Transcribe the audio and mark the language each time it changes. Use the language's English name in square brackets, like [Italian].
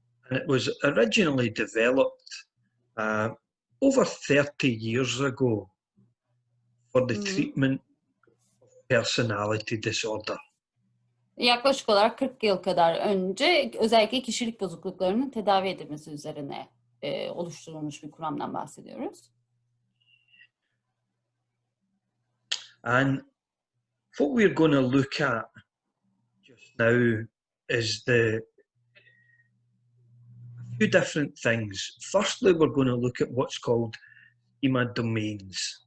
[English] And it was originally developed over 30 years ago for the treatment of personality disorder. [Turkish] Yaklaşık olarak 40 yıl kadar önce özellikle kişilik bozukluklarının tedavi edilmesi üzerine oluşturulmuş bir kuramdan bahsediyoruz. [English] And what we're going to look at just now is a few different things. Firstly, we're going to look at what's called schema domains.